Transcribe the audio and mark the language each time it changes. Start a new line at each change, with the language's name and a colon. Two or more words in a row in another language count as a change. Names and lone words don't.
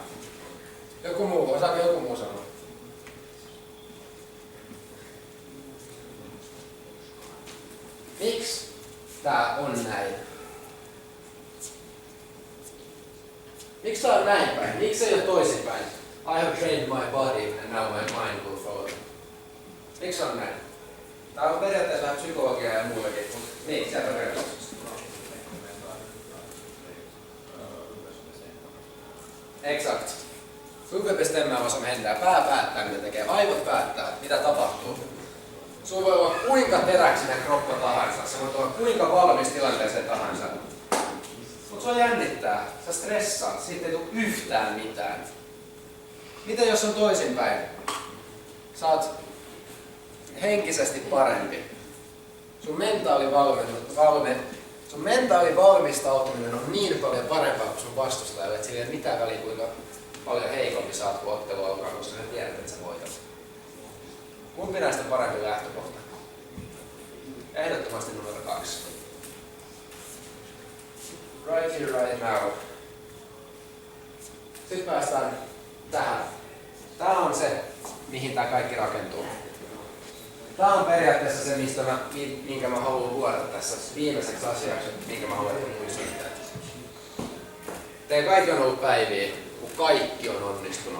Finnish: Joku muu, osaako joku muu sanoa? Miksi tää on näin? Miksi tää on näin päin? Miksi ei ole toisinpäin?
English: I have trained my body and now my mind will follow.
Finnish: Miksi on näin? Tää on periaatteessa vähän psykologiaa ja muutakin, mutta niin, sieltä on vertaus.
Swedish: Exakt. Huvud bestämmer vad som händer.
Finnish: Pää päättää mitä tekee. Aivot päättää mitä tapahtuu. Sulla voi olla kuinka teräksinen kroppa tahansa. Se voi olla kuinka valmis tilanteeseen tahansa. Mut sua jännittää. Sä stressaat. Siitä ei tule yhtään mitään. Mitä jos on toisinpäin? Sä oot henkisesti parempi. Sun mentaali valmistautuminen on niin paljon parempaa kuin sun vastustajalle, että sillä ei ole mitään väliä kuinka paljon heikompi sä oot, kun ottelu alkaa, koska sä tiedät, että sä voitat. Kumpi näistä parempi lähtökohta? Ehdottomasti numero 2.
English: Right here, right now.
Finnish: Sitten päästään tähän. Tää on se, mihin tää kaikki rakentuu. Tää on periaatteessa se, minkä mä haluan luoda tässä viimeiseksi asiaksi, minkä mä haluan muistuttaa. Teillä kaikki on ollut päiviä, kun kaikki on onnistunut.